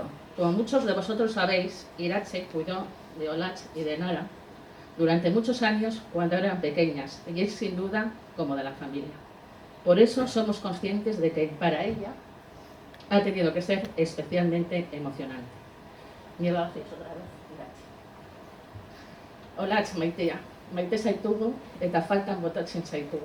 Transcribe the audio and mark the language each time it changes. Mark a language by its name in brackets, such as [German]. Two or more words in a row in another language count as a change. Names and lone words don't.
[Spanish] Como muchos de vosotros sabéis, Iratxe cuidó de Olatz y de Enara durante muchos años cuando eran pequeñas y es sin duda como de la familia. Por eso somos conscientes de que para ella ha tenido que ser especialmente emocionante. Mil gracias otra vez. [Basque] Olatz, maitea, maite zaitugu eta faltan botatzen zaitugu.